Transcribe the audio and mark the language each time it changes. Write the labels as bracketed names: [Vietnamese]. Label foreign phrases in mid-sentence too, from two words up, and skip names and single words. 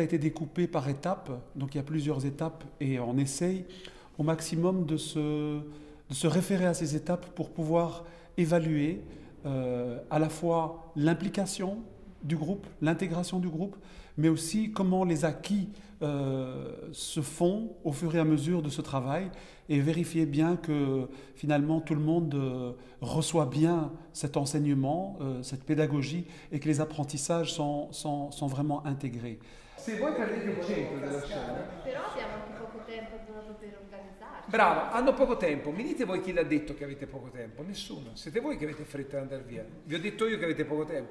[French] été découpé par étapes, donc il y a plusieurs étapes et on essaye au maximum de se référer à ces étapes pour pouvoir évaluer à la fois l'implication du groupe, l'intégration du groupe, mais aussi comment les acquis se font au fur et à mesure de ce travail et vérifier bien que finalement tout le monde reçoit bien cet enseignement, cette pédagogie et que les apprentissages sont vraiment intégrés. [Italian] Se voi perdete il centro della scena... Però abbiamo anche poco tempo per organizzarci. Brava, hanno poco tempo. Mi dite voi chi l'ha detto che avete poco tempo? Nessuno. Siete voi che avete fretta di andare via. Vi ho detto io che avete poco tempo?